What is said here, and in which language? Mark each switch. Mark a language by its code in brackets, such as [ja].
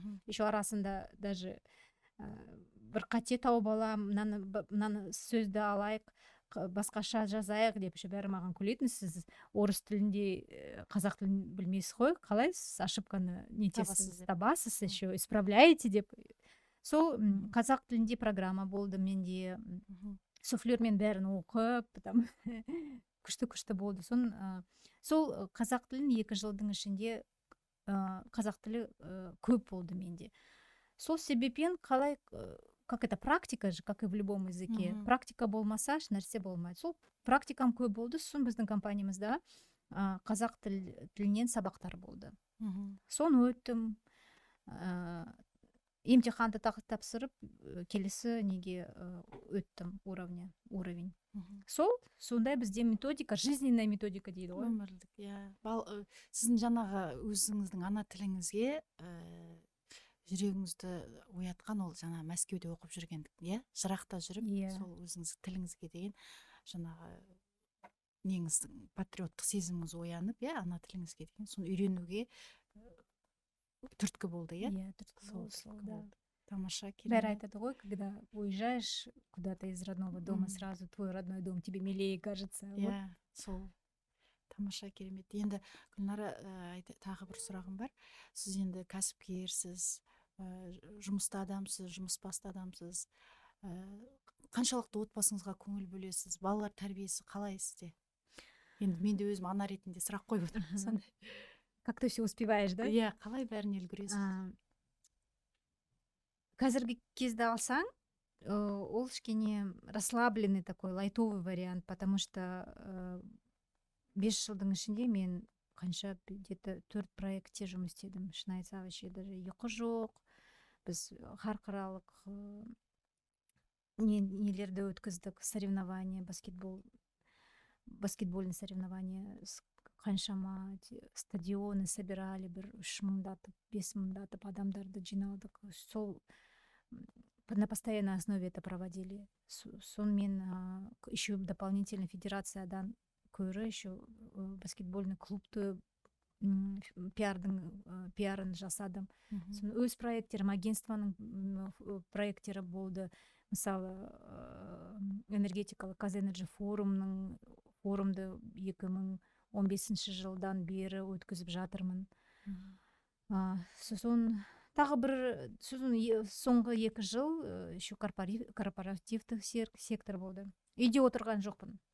[kk] Еще арасында даже бір қате тауып алам, мынаны сөзді алайық, басқаша жазайық деп бәрі маған күлетін: «Сіз орыс тілінде қазақ тілін білмейсіз ғой, қалай сіз ошибканы нетесіз, табасыз, еще исправляете» деп. Сол қазақ тілінде программа болды менде. Суфлермен бәрін оқып, күшті болды. Сол қазақ тілін 2 жылдың ішінде қазақ тілі көп болды менде. Сол себеппен қалай, [ru] как это практика же, как и в любом языке. [kk] Практика болмаса, нәрсе болмайды. Сол практикам көп болды. Сосын біздің компаниямызда қазақ тілінен сабақтар болды. Соны өттім. Емтиханды тапсырып, келесі неге өттім уровень. Сондай бізде методика, [ru] жизненная методика [kk] дейді ғой. Өмірлік, иә. Сіздің жаңағы өзіңіздің ана тіліңізге жүрегіңізді оятқан ол жаңа Мәскеуде оқып жүргендік, иә? Жырақта жүріп, сол өзіңіз тіліңізге деген жаңағы неңіздің патриоттық сезіміңіз оянып, ана тіліңізге деген соны үйренуге түрткі болды, иә? Түрткі болды. Тамаша, Бәрі керемет. айтады ғой, [ru] когда уезжаешь куда-то из родного дома, сразу твой родной дом тебе милее кажется. Вот. [kk] Иә, сол тамаша, керемет. Енді Гүлнара, тағы бір сұрағым бар. Сіз енді кәсіпкерсіз, жұмыста адамсыз, жұмысбасты адамсыз. Қаншалықты отбасыңызға көңіл бөлесіз? Балалар тәрбиесі қалай сізде? Енді мен де өзім ана ретінде сұрақ қойып отырмын. Сондай. [ru] Как ты все успеваешь, да? [kk] Иә, қалай бәріне үлгересіз? Қазіргі кезде алсаң, ол кішкене [ru] расслабленный такой лайтовый вариант, потому что [kk] 5 жылдың ішінде мен қанша где-то 4 проектте жұмыс істедім. Шын айтсам, вообще даже ұйқы жоқ. Біз халықаралық нелерді өткіздік, [ru] соревнования, баскетбольный соревнования, [kk] қаншама стадионы [ru] собирали, [kk] бір 3 мыңдатып, 5 мыңдатып адамдарды жиналдық. Сол [ru] на постоянной основе это проводили. [kk] Сонымен [ru] еще дополнительно [kk] федерациядан көрі еще баскетбольный клубты пиарын жасадым. Өз проекттерім, агентствоның проекттері болды. Мысалы, энергетикалық Казэнерджи форумды 2015 жылдан бері өткізіп жатырмын. Сосын тағы бір соңғы 2 жыл еще корпоративтік сектор болды. Үйде отырған жоқпын.